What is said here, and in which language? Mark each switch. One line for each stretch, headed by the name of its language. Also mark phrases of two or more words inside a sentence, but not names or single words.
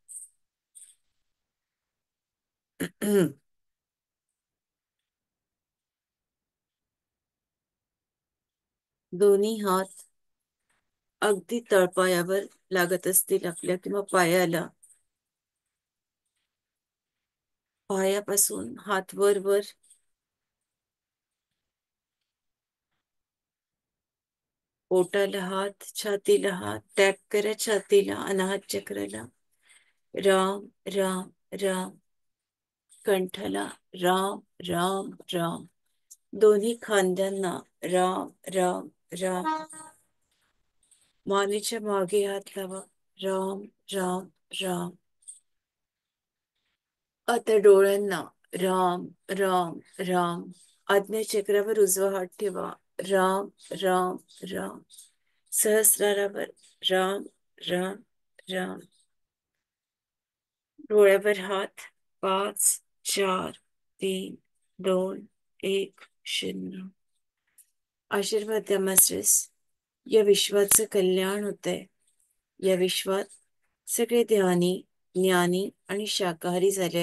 Marathi: दोन्ही हात अगदी तळपायावर लागत असतील आपल्या, किंवा पायाला. पायापासून हात वर वर, पोटाला हात, छातीला हात, टॅप करा छातीला, अनाहत चक्राला. राम राम राम. कंठाला राम राम राम. दोन्ही खांद्यांना राम राम राम. मानेच्या मागे हात लावा, राम राम राम. आता डोळ्यांना राम राम राम. आज्ञाचक्रावर उजवा हात ठेवा, राम राम राम. सहस्रारावर राम राम राम. डोळ्यावर हात, 5 4 3 2 1 0. आशीर्वाद द्या मास्टर्स. या विश्वाचं कल्याण होतंय. या विश्वात सगळे ध्यानी, ज्ञानी आणि शाकाहारी झालेत.